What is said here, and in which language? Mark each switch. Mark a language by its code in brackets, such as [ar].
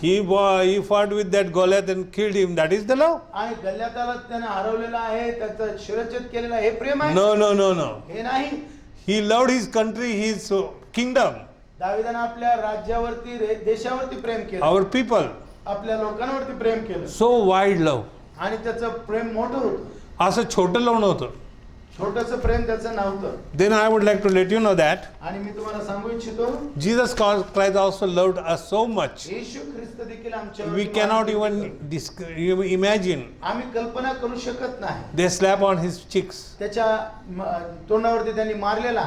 [en] He fought with that Goliath and killed him. That is the love? [mr] आणि गल्ल्याताला त्याने हरवलेला आहे, त्याचा शिरच्छेद केलेला आहे, हे प्रेम आहे? [en] No. [mr] हे नाही. [en] He loved his country, his kingdom, [mr] दाविदाने आपल्या राज्यावरती, देशावरती प्रेम केलं, [en] our people. [mr] आपल्या लोकांवरती प्रेम केलं. [en] So wide love. [mr] आणि त्याचं प्रेम मोठं होतं. असं छोटं लव नव्हतं. छोटंसं प्रेम त्याचं नव्हतं. [en] Then I would like to let you know that [mr] आणि मी तुम्हाला सांगू इच्छितो, [en] Jesus Christ also loved us so much. [mr] येशू ख्रिस्त देखील [en] We cannot even imagine. [mr] आम्ही कल्पना करू शकत नाही. [en] They slap on his cheeks. [mr] त्याच्या तोंडावरती त्यांनी मारलेला